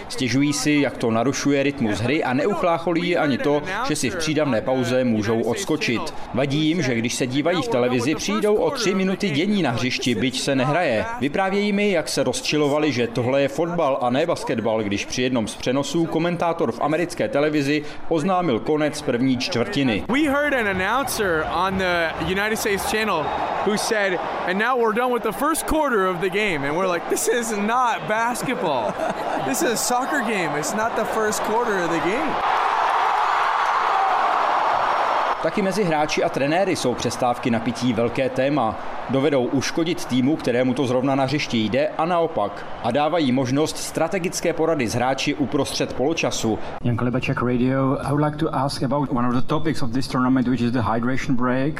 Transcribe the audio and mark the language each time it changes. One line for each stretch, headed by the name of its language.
Czech: Stěžují si, jak to narušuje rytmus hry a neuchlácholí ani to, že si v přídavné pauze můžou odskočit. Vadí jim, že když se dívají v televizi, přijdou o 3 minuty dění na hřišti, byť se nehraje. Vyprávějí mi, jak se rozčilovali, že tohle je fotbal a ne basketbal, když při jednom z přenosů komentátor v americké televizi oznámil konec první čtvrtiny.
English: We heard an announcer on the United States channel who said, and now we're done with the first quarter of the game. And we're like, this is not basketball. This is a soccer game. It's not the first quarter of the game.
Czech: Taky mezi hráči a trenéry jsou přestávky na pití velké téma. Dovedou uškodit týmu, kterému to zrovna na hřišti jde, a naopak. A dávají možnost strategické porady s hráči uprostřed poločasu. Jan Klebeček, Radio.
English: I would like to ask about one of the topics of this tournament, which is the hydration break.